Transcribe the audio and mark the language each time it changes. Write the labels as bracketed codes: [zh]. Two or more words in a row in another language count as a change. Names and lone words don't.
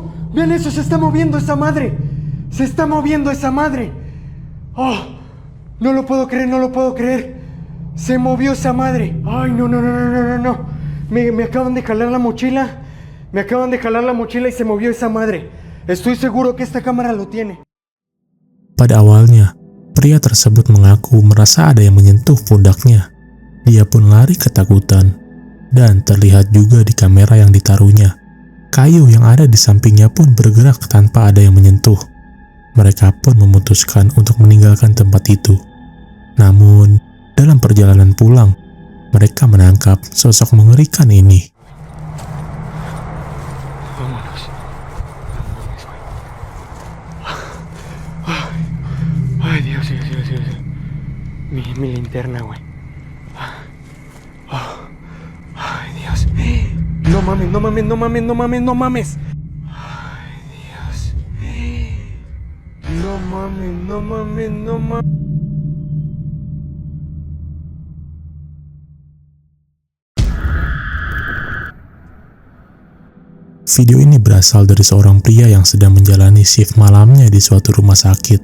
[es] Vean eso, se está moviendo esa madre. Se está moviendo esa madre. ¡Oh! No lo puedo creer, no lo puedo creer. Se movió esa madre. ¡Ay, no! Me acaban de jalar la mochila. Me acaban de jalar la mochila y se movió esa madre. Estoy seguro que esta cámara lo tiene. [id] Pada awalnya, pria tersebut mengaku merasa ada yang menyentuh pundaknya. Dia pun lari ketakutan, dan terlihat juga di kamera yang ditaruhnya. Kayu yang ada di sampingnya pun bergerak tanpa ada yang menyentuh. Mereka pun memutuskan untuk meninggalkan tempat itu. Namun, dalam perjalanan pulang, mereka menangkap sosok mengerikan ini. [es] Ay, Dios. Mi linterna, güey. Ay, Dios. No mames. Ay, Dios. No mames. [id] Video ini berasal dari seorang pria yang sedang menjalani shift malamnya di suatu rumah sakit.